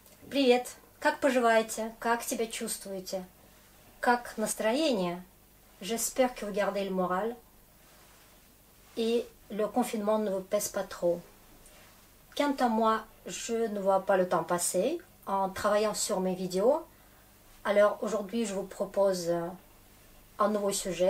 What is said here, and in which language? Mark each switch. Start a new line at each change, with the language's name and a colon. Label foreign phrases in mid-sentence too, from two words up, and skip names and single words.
Russian: Привет! Как поживаете? Как себя чувствуете? Как настроение?
French: J'espère que vous gardez le moral et le confinement ne vous pèse pas trop. Quant à moi, je ne vois pas le temps passer en travaillant sur mes vidéos. Alors aujourd'hui, je vous propose un nouveau sujet.